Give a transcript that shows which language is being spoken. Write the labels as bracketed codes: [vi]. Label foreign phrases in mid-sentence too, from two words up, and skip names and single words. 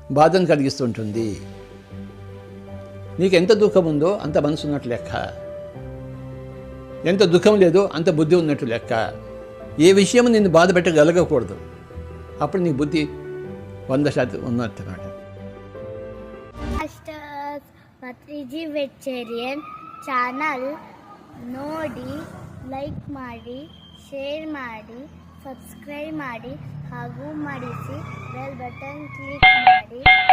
[te] బాధను కలిగిస్తుంటుంది. నీకు ఎంత దుఃఖం ఉందో అంత మనసు ఉన్నట్టు లెక్క, ఎంత దుఃఖం లేదో అంత బుద్ధి ఉన్నట్టు లెక్క. ఏ విషయం నిన్ను బాధ పెట్టగలగకూడదు, అప్పుడు నీ బుద్ధి 100% ఉన్నట్టు అన్నమాట. [kn] ಪತ್ರಿಜಿ ವೆಜಿಟೇರಿಯನ್ ಚಾನಲ್ ನೋಡಿ, ಲೈಕ್ ಮಾಡಿ, ಶೇರ್ ಮಾಡಿ, ಸಬ್ಸ್ಕ್ರೈಬ್ ಮಾಡಿ ಹಾಗೂ ಮಾಡಿಸಿ ಬೆಲ್ ಬಟನ್ ಕ್ಲಿಕ್ ಮಾಡಿ.